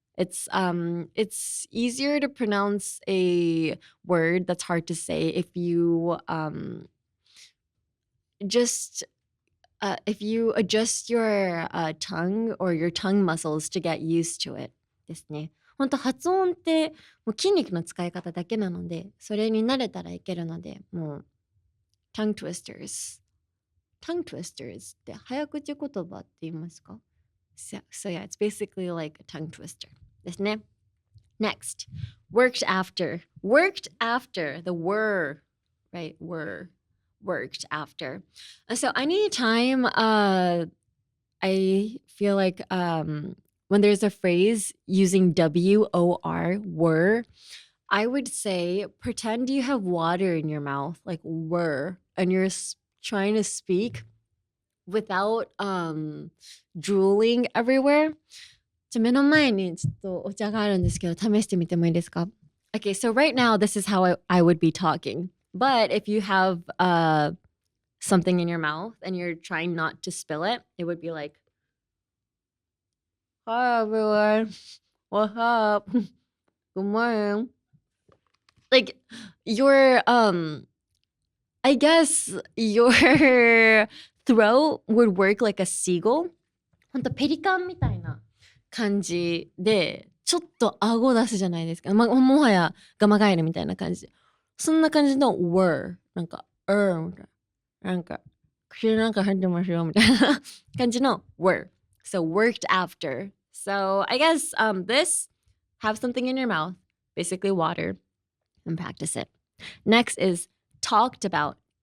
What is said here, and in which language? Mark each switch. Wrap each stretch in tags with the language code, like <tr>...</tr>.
<en>It's easier to pronounce a word that's hard to say if you if you adjust your tongue or your tongue muscles to get used to it</en> <ja>ですね。本当発音ってもう筋肉の使い方だけなので、それに慣れたらいけるので、もう tongue twisters って早口言葉って言いますか？</ja> <en>So yeah, it's basically like a tongue twister</en> <ja>ですね。</ja> <en>Next, worked after, the were, right? Worked after. So anytime I feel like when there's a phrase using WOR, were, I would say pretend you have water in your mouth, like were, and you're trying to speak without drooling everywhere.</en> <ja>目の前にちょっとお茶があるんですけど、試してみてもいいですか？</ja> <en>Okay, so right now this is how I would be talking. But if you have something in your mouth and you're trying not to spill it, it would be like, hi everyone, what's up? Good morning. Like your I guess your throat would work like a seagull.</en> <ja>ほんとペリカンみたいな感じで、ちょっと顎出すじゃないですか。もはやガマガエルみたいな感じで。そんな感じの were なんかみたいな。なんか口なんか入ってますよみたいな感じの were.</ja> <en>So worked after. So I guess this, have something in your mouth, basically water, and practice it. Next is talked about.</en>